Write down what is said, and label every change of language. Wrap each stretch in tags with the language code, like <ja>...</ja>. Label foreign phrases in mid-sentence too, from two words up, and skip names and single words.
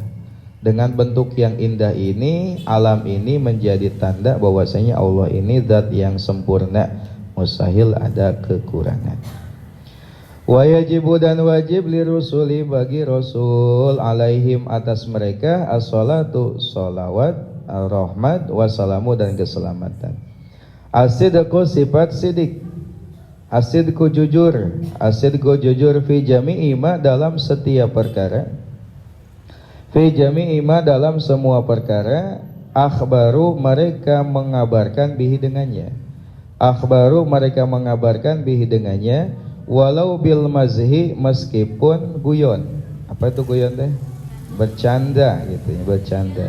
<id>Dengan bentuk yang indah ini, alam ini menjadi tanda bahwasanya Allah ini zat yang sempurna, mustahil ada kekurangan.</id> <ar>ويجب</ar> <id>dan wajib</id> <ar>للرسل</ar> <id>bagi rasul alaihim atas mereka as-salatu salawat, ar-rahmat, wassalamu dan keselamatan. As-sidqu sifat sidik. Asidku jujur, asidku jujur</id> <ar>في جميع ما</ar> <id>dalam setiap perkara.</id> <ar>في جميع ما</ar> <id>dalam semua perkara, akhbaru mereka mengabarkan bihi dengannya. Akhbaru mereka mengabarkan bihi dengannya,</id> <ar>ولو بالمزح</ar> <id>meskipun guyon. Apa itu guyon teh? Bercanda gitu ya, bercanda.</id>